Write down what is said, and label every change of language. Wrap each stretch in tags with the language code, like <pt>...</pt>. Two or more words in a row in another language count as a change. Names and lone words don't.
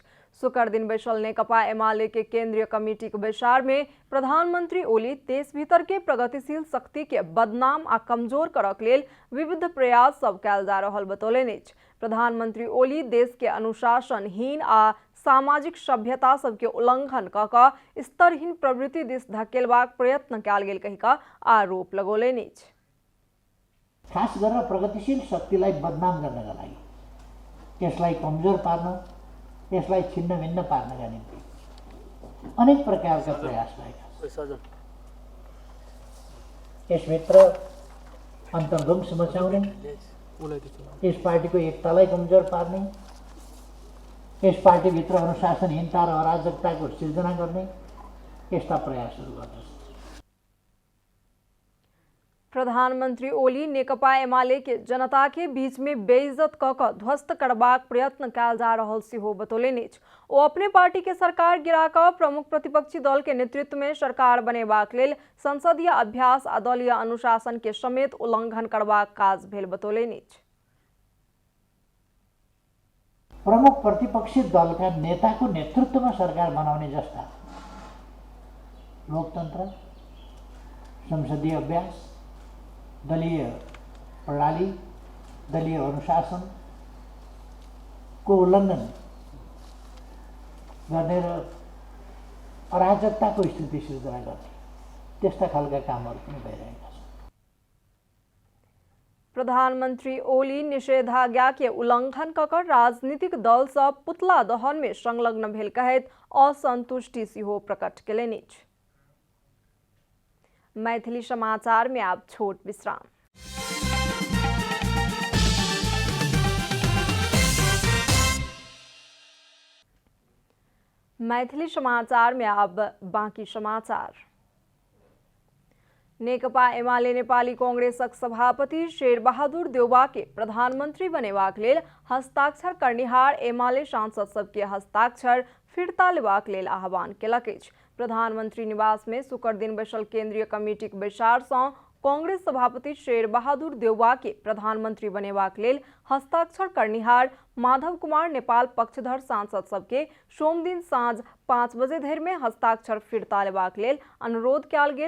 <mai>शुक्र दिन बैसल नेकपा एमाले के केंद्रीय कमेटी के बैसार में प्रधानमंत्री ओली देश भीतर के प्रगतिशील शक्ति के बदनाम आ कमजोर करक लेल विविध प्रयास सब कयल जा रहल बतौलनि अछि। प्रधानमंत्री ओली देश के अनुशासनहीन आ सामाजिक सभ्यता सबके उल्लंघन क क स्तरहीन प्रवृत्ति दिस धकेलबाक प्रयत्न कयल गेल कहि क आरोप लगौलनि अछि।</mai> <ne>खास गरेर प्रगतिशील शक्तिलाई बदनाम गर्नका लागि, त्यसलाई कमजोर पार्न, त्यसलाई छिन्न भिन्न पार्नका निम्ति अनेक प्रकारका प्रयास भएका छन्। यसभित्र अन्तर्ध्वंस मचाउने, यस पार्टीको एकतालाई कमजोर पार्ने, यस पार्टीभित्र अनुशासनहीनता र अराजकताको सिर्जना गर्ने यस्ता प्रयासहरू गर्दछ।</ne> <mai>प्रधानमंत्री ओली नेकपा एमाले के जनता के बीच में बेइज्जत क क ध्वस्त करबाक प्रयत्न कयल जा रहल सेहो बतौलनि अछि। ओ अपने पार्टी के सरकार गिरा क प्रमुख प्रतिपक्षी दल के नेतृत्व में सरकार बनेबाक लेल संसदीय अभ्यास आ दलीय अनुशासन के समेत उल्लंघन करबाक काज भेल बतौलनि अछि।</mai> <ne>प्रमुख प्रतिपक्षी दलका नेताको नेतृत्वमा सरकार बनाउने जस्ता लोकतन्त्र, संसदीय अभ्यास, दलीय प्रणाली, दलीय अनुशासन को उल्लंघन गर्ने र अराजकताको स्थिति सिर्जना गर्ने त्यस्ता खालका कामहरू पनि भइरहेका छन्।</ne> <mai>प्रधानमंत्री ओली निषेधाज्ञा के उल्लंघन क क राजनीतिक दल सब पुतला दहन में संलग्न भेल कहैत असंतुष्टि सेहो प्रकट केलनि अछि। मैथिली समाचार में आप छोट विश्राम। मैथिली समाचार में अब बाकी समाचार। नेकपा एमाले नेपाली कांग्रेसक सभापति शेरबहादुर देउवा के प्रधानमंत्री बनेबाक लेल हस्ताक्षर करनिहार एमाले सांसद सबके हस्ताक्षर फिरता लेबाक लेल आह्वान केलक अछि। प्रधानमंत्री निवास में शुक्र दिन बैसल केंद्रीय कमेटी के बैसार सँ कांग्रेस सभापति शेरबहादुर देउवा के प्रधानमंत्री बनेबाक लेल हस्ताक्षर करनिहार माधव कुमार नेपाल पक्षधर सांसद सबके सोम दिन साँझ 5 बजे धरि में हस्ताक्षर फिरता लेबाक लेल अनुरोध कयल गेल।</mai>